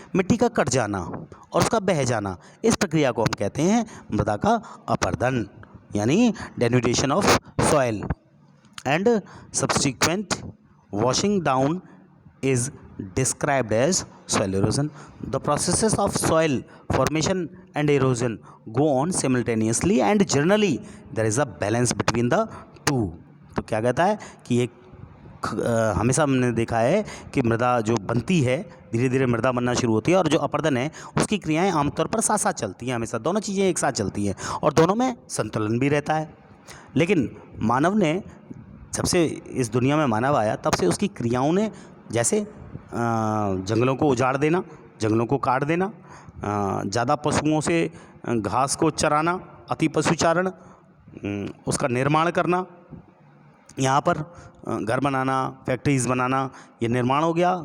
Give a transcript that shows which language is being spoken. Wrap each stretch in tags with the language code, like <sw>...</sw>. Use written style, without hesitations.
<hi>मिट्टी का कट जाना और उसका बह जाना, इस प्रक्रिया को हम कहते हैं मृदा का अपर्दन यानी</hi> <en>Denudation of soil and subsequent washing down is described as soil erosion. The processes of soil formation and erosion go on simultaneously and generally there is a balance between the two.</en> <hi>तो क्या कहता है कि एक हमेशा हमने देखा है कि मृदा जो बनती है धीरे धीरे मृदा बनना शुरू होती है, और जो अपरदन है उसकी क्रियाएं आमतौर पर साथ साथ चलती हैं, हमेशा दोनों चीज़ें एक साथ चलती हैं और दोनों में संतुलन भी रहता है। लेकिन मानव ने, जब से इस दुनिया में मानव आया तब से उसकी क्रियाओं ने, जैसे जंगलों को उजाड़ देना, जंगलों को काट देना, ज़्यादा पशुओं से घास को चराना, अति पशुचारण, उसका निर्माण करना, यहाँ पर घर बनाना, फैक्ट्रीज़ बनाना, ये निर्माण हो गया।</hi>